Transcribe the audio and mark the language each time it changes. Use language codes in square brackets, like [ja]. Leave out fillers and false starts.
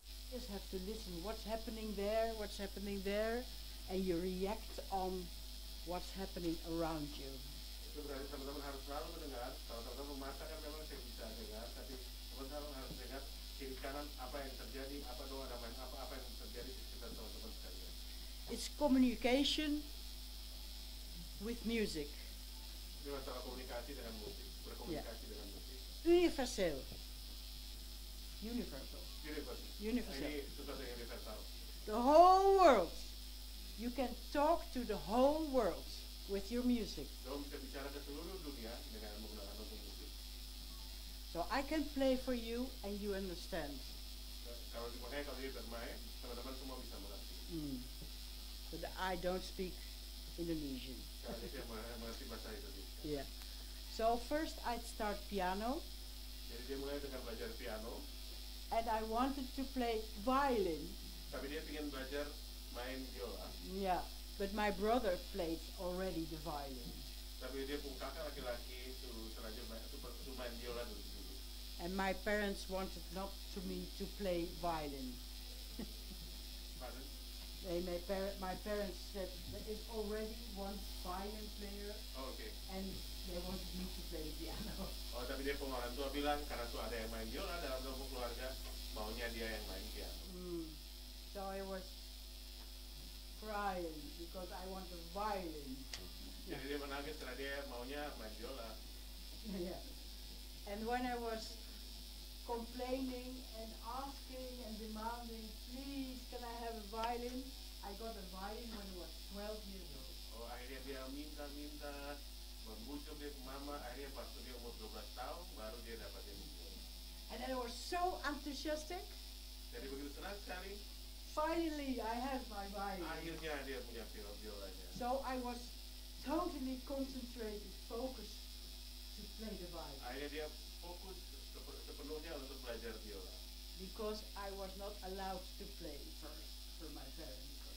[en] Just have to listen what's happening there, and you react on what's happening around you. [id] Teman-teman harus selalu mendengar. Kalau teman-teman memasak kan memang saya bisa dengar, tapi teman-teman harus dengar kiri kanan apa yang terjadi, apa yang terjadi di sekitar teman-teman sekalian. [en] It's communication with music. [id] Ini masalah komunikasi dengan musik, berkomunikasi dengan musik. [en] Universal. [id] Ini sesuatu yang universal. [en] The whole world. You can talk to the whole world with your music. [id] Kamu bisa bicara ke seluruh dunia dengan menggunakan musik. [en] So I can play for you and you understand. [id] Kalau dia bermain, teman-teman semua bisa mengerti. [en] But I don't speak Indonesian. [id] Karena dia mengerti bahasa Indonesia. [en] Yeah. So first I'd start piano. [id] Jadi dia mulai dengan belajar piano. [en] And I wanted to play violin. [id] Tapi dia ingin belajar main biola. [en] Yeah, but my brother played already the violin. [id] Tapi dia pun kakak laki-laki itu sengaja main biola dulu. [en] And my parents wanted not to me to play violin. Pardon? My parents said there is already one violin player, [id] Oh, oke. [en] and they wanted me to play the piano. [id] Oh, tapi dia pun orang tua bilang karena tuh ada yang main biola dalam keluarga, maunya dia yang main piano. [en] So I was crying because I want a violin. [id] Jadi dia menangis karena dia maunya main biola. [en] Yeah. And when I was complaining and asking and demanding, please, can I have a violin? I got a violin when I was 12 years old. [id] Oh, akhirnya dia minta, membujuk dia ke mama, akhirnya pas dia umur 12 tahun, baru dia dapat yang biola. [en] And I was so enthusiastic. [id] Jadi begitu senang sekali, [en] Finally, I have my violin. [id] akhirnya dia punya biolanya. [en] So I was totally concentrated, focused to play the violin. [id] Akhirnya dia fokus sepenuhnya untuk belajar biola. [en] Because I was not allowed to play first for my parents.